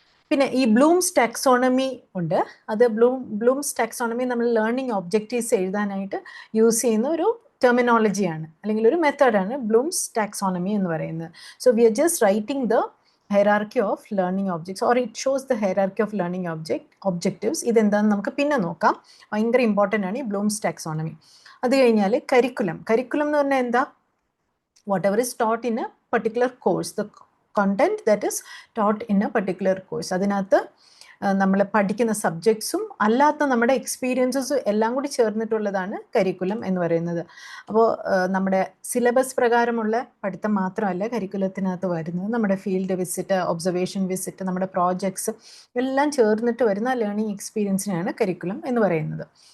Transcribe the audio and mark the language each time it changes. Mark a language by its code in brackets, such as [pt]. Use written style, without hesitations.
[ml] പിന്നെ ഈ Bloom's taxonomy ഉണ്ട്. അത് ബ്ലൂംസ് ടാക്സോണമി നമ്മൾ ലേണിംഗ് ഒബ്ജക്റ്റീവ്സ് എഴുതാനായിട്ട് യൂസ് ചെയ്യുന്ന ഒരു ടെർമിനോളജിയാണ് അല്ലെങ്കിൽ ഒരു മെത്തേഡാണ് ബ്ലൂംസ് ടാക്സോണമി എന്ന് പറയുന്നത്. [en] So we are just writing the hierarchy of learning objects or it shows the hierarchy of learning objectives. [ml] ഇതെന്താണെന്ന് നമുക്ക് പിന്നെ നോക്കാം. ഭയങ്കര ഇമ്പോർട്ടൻ്റ് ആണ് ഈ ബ്ലൂംസ് ടാക്സോണമി. അത് കഴിഞ്ഞാൽ കരിക്കുലം എന്ന് പറഞ്ഞാൽ എന്താ? [en] whatever is taught in a particular course, the content that is taught in a particular course. [ml] അതിനകത്ത് നമ്മൾ പഠിക്കുന്ന സബ്ജക്ട്സും അല്ലാത്ത നമ്മുടെ എക്സ്പീരിയൻസസും എല്ലാം കൂടി ചേർന്നിട്ടുള്ളതാണ് കരിക്കുലം എന്ന് പറയുന്നത്. അപ്പോൾ നമ്മുടെ സിലബസ് പ്രകാരമുള്ള പഠിത്തം മാത്രമല്ല കരിക്കുലത്തിനകത്ത് വരുന്നത്. നമ്മുടെ ഫീൽഡ് വിസിറ്റ്, ഒബ്സർവേഷൻ വിസിറ്റ്, നമ്മുടെ പ്രോജക്ട്സ് എല്ലാം ചേർന്നിട്ട് വരുന്ന ലേണിംഗ് എക്സ്പീരിയൻസിനെയാണ് കരിക്കുലം എന്ന് പറയുന്നത്.